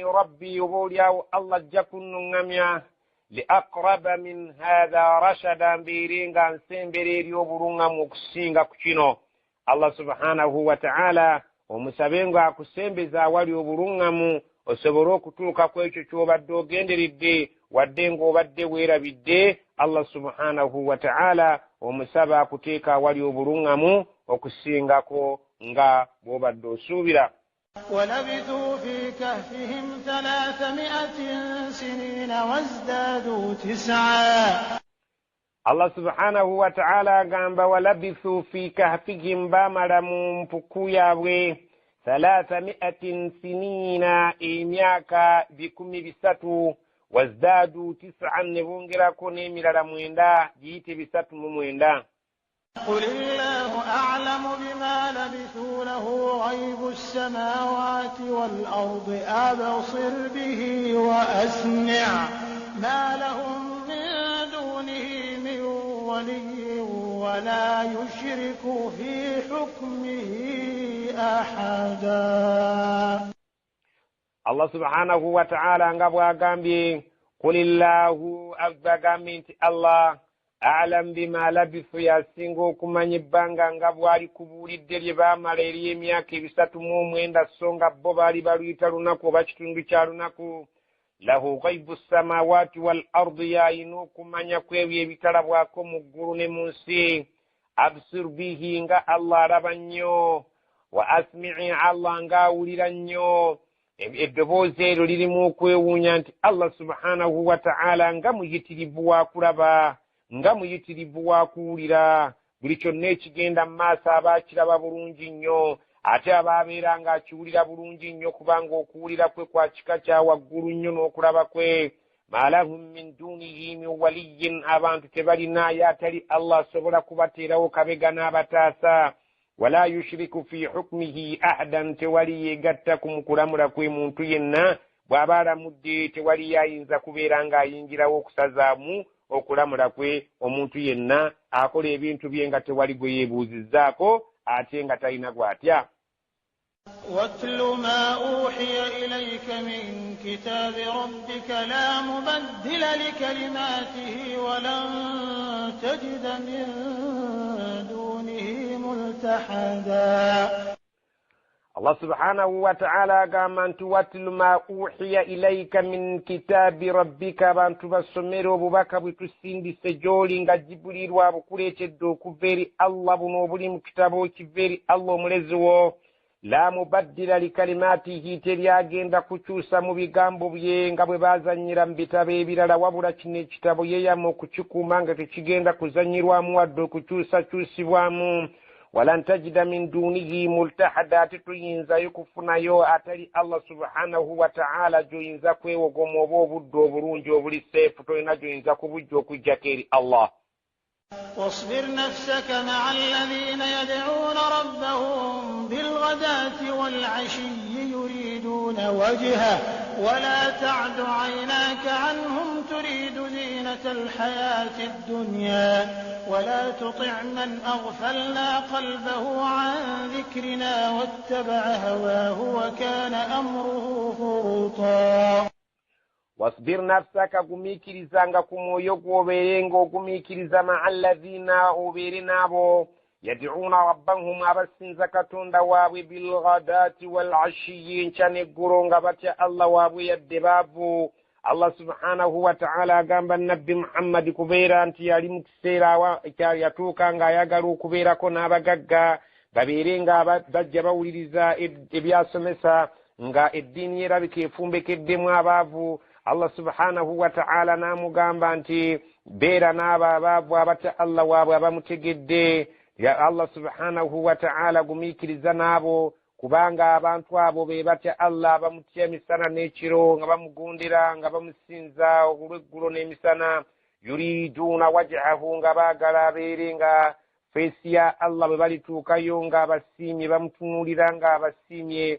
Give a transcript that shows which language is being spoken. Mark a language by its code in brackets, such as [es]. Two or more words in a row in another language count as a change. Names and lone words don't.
[lg] rabbi oboolyawo Allah ajja kunnuŋŋamya [ar] لأقرب من هذا رشدا [lg] mbeere nga nsembera eri obuluŋŋamu okusinga ku kino Allah [ar] سبحانه وتعالى [lg] omusabe nga akusembeza awali obuluŋŋamu osobole okutuuka ku ekyo ky'obadde ogenderedde wadde ng'obadde weerabidde Allah [ar] سبحانه وتعالى [lg] omusaba akuteeka awali obuluŋŋamu okusingako nga bw'obadde osuubira [ar] ولبثوا في كهفهم 300 سنين وازدادوا 9 [lg] Allah [ar] سبحانه وتعالى [lg] agamba [ar] ولبثوا في كهفهم [lg] bamala mu mpuku yaabwe 300 sinina emyaka 300 wazdadu 9 ne bongerako n'emirala 9 giyite 309 [ar] قل الله أعلم بما لبثوا له غيب السماوات والأرض أبصر به وأسمع ما لهم من دونه من ولي ولا يشرك في حكمه أحدا الله سبحانه وتعالى [lg] ngabo agambye [ar] قل الله أغامي الله أعلم بما لبثوا [lg] yasinga okumanya ebbanga nga bwali kubuulidde lye baamala eri emyaka 309 so nga bo baali baluyita lunaku oba kitundu kya lunaku [ar] له غيب السماوات وال [lg] ardi yayina okumanya kwebyo ebitalabwako mu ggulu ne mu nsi [ar] أبصر به [lg] nga Allah alaba nnyo [ar] وأسمع [lg] Allah nga awulira nnyo eddoboozi eryo lirimu okwewuunya nti Allah [ar] سبحانه وتعالى [lg] nga muyitirivu wa kulaba nga muyitirivu wa kuwulira buli kyonna ekigenda mu maaso aba akiraba bulungi nnyo ate aba abeera ng'akiwulira bulungi nnyo kubanga okuwulira kwe kwa kika kya waggulu nnyo n'okulaba kwe [ar] ما لهم من دونه من ولي [lg] abantu tebalinayo atali Allah asobola kubateerawo kabega n'abataasa [ar] ولا يشرك في حكمه أحدا [lg] tewali yeegatta ku mukulamula kwe muntu yenna bw'aba alamudde tewali yayinza kubeera ng'ayingirawo okusazaamu okulamula kwe omuntu yenna akola ebintu bye nga tewali gwe yeebuuzizzaako ate nga talina gw'atya [ar] واتل ما أوحي إليك من كتاب ربك لا مبدل لكلماته ولن تجد من دونه ملتحدا [lg] Allah [ar] سبحانه وتعالى [lg] agamba nti [ar] واتل ما أوحي إليك من كتاب ربك [lg] abantu basomera obubaka bwe tusindise gy'oli nga Jibuliiru abukuleetedde okuva eri Allah buno obuli mu kitabo kiva eri Allah omulezi wo la [ar] مبدل لكلماته [lg] teryagenda kukyusa mu bigambo bye nga bwe baazannyira mu bitabo ebirala wabula kino ekitabo yeeyama okukikuuma nga tekigenda kuzannyirwamu wadde okukyusakyusibwamu [ar] ولن تجد من دونه ملتحدا [lg] tetuyinzayo kufunayo atali Allah [ar] سبحانه وتعالى [lg] gyoyinza kwewogoma oba obudde obulungi obuli seefu tolina gyoyinza kubujja okujjako eri Allah [ar] واصبر نفسك مع الذين يدعون ربهم بالغداة والعشي يريدون وجهه ولا تعد عيناك عنهم تريد زينة الحياة الدنيا ولا تطع من أغفلنا قلبه عن ذكرنا واتبع هواه وكان أمره فرطا واصبر نفسك [lg] gumikirizanga ku mwoyo gwobeerenga ogumikiriza [ar] مع الذين [lg] obeere nabo [ar] يدعون ربهم [lg] abasinza katonda waabwe [ar] بالغداة والعشي [lg] enkya n'eggulu nga batya allah waabwe yadde baavu. Allah [ar] سبحانه وتعالى [lg] agamba nabbi Muhammad kubeera nti yali mu kiseera yatuuka ng'ayagala okubeerako n'abagagga babeere nga bajja bawuliriza ebyasomesa nga eddiini yerabika efumbekeddemu abaavu. Allah [ar] سبحانه وتعالى [lg] n'amugamba nti beera n'abo abaavu abatya Allah waabwe abamutegedde. Ya Allah [ar] سبحانه وتعالى [lg] gumiikiriza n'abo kubanga abantu abo be batya Allah abamutya emisana n'ekiro nga bamugondera nga bamusinza olw'eggulo n'emisana. [ar] يريدون وجهه [lg] nga baagala abeere nga feesi ya Allah bwe balituukayo nga abasiimye bamutunuulira nga abasiimye.